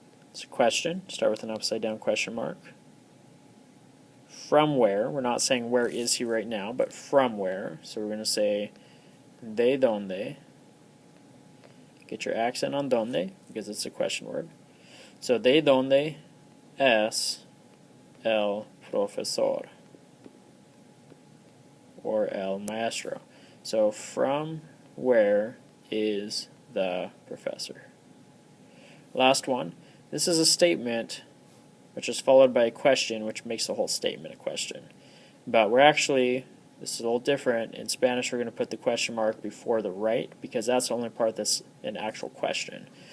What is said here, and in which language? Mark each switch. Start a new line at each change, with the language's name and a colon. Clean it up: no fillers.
English: It's a question. Start with an upside down question mark. From where? We're not saying where is he right now, but from where. So we're going to say
Spanish: de donde.
English: Get your accent on donde because it's a question word.
Spanish: So de donde es el profesor or el maestro.
English: So from where is the professor? Last one. This is a statement which is followed by a question, which makes the whole statement a question. But we're actually, this is a little different. In Spanish, we're going to put the question mark before the right because that's the only part that's an actual question.